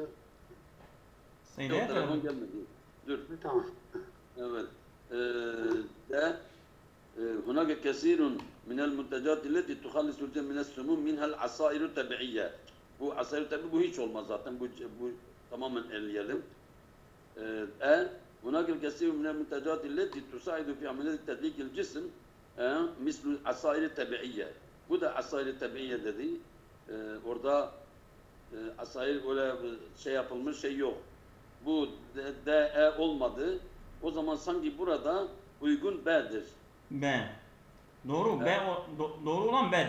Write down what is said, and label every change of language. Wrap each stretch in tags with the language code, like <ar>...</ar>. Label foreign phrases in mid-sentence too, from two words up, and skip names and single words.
<tr>Seydam. yok, telefon gelmedi. Dur. Tamam. Evet. D.</tr> <ar>هناك كثير من المنتجات التي تخلص الجسم من السموم منها العصائر الطبيعية.</ar> <tr>Bu</tr> <ar>العصائر طبيعي</ar> <tr>bu hiç olmaz zaten. Bu tamamen eleyelim.</tr> <ar>هناك الكثير من المنتجات التي تساعد في عملية تدليك الجسم مثل العصائر الطبيعية.</ar> <tr>Bu da</tr> <ar>عصائر طبيعية</ar> <tr>dedi. Orada asayir öyle şey yapılmış şey yok. Bu D olmadı. O zaman sanki burada uygun B'dir. B. Doğru. B doğru olan B'dir.</tr>